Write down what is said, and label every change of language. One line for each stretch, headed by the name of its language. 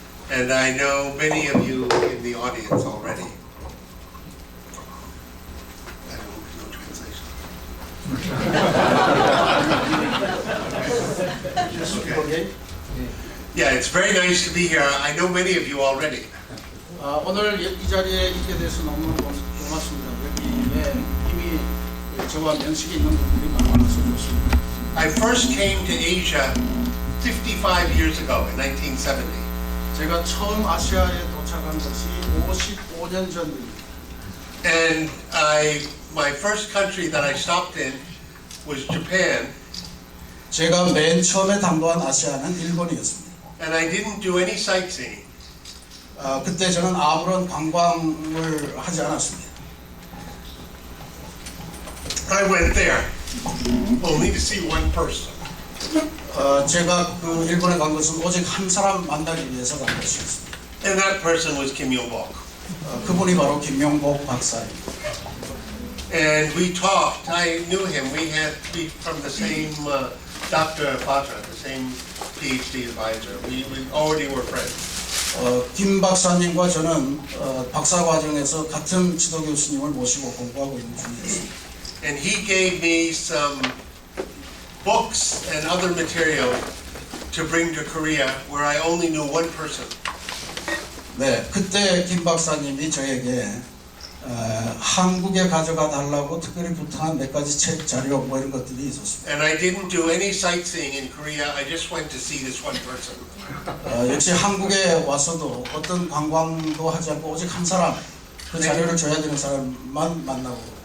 English: And I know many of you in the audience already. I hope no translation. Okay. Yeah, it's very nice to be here. I know many of you already.
Korean: 오늘 이 자리에 있게 돼서 너무 고맙습니다. 여기에 이미 저와 면식이 있는 분들이 많아서 좋습니다.
English: I first came to Asia 55 years ago in 1970.
Korean: 제가 처음 아시아에 도착한 것이 55년 전입니다.
English: And my first country that I stopped in was Japan.
Korean: 제가 맨 처음에 당도한 아시아는 일본이었습니다.
English: And I didn't do any sightseeing.
Korean: 그때 저는 아무런 관광을 하지 않았습니다.
English: I went there only to see one person.
Korean: 제가 그 일본에 간 것은 오직 한 사람 만나기 위해서 간 것이었습니다.
English: And that person was Kim Yong-bok.
Korean: 그분이 바로 김용복 박사입니다.
English: And we talked. I knew him. We from the same Dr. Batra, the same PhD advisor. We already were friends.
Korean: 김 박사님과 저는 박사 과정에서 같은 지도 교수님을 모시고 공부하고 있는 중이었습니다.
English: And he gave me some books and other material to bring to Korea, where I only knew one person.
Korean: 네, 그때 김 박사님이 저에게 한국에 가져가 달라고 특별히 부탁한 몇 가지 책 자료 뭐 이런 것들이 있었습니다.
English: And I didn't do any sightseeing in Korea. I just went to see this one person.
Korean: 역시 한국에 와서도 어떤 관광도 하지 않고 오직 한 사람, 그 자료를 줘야 되는 사람만 만나고.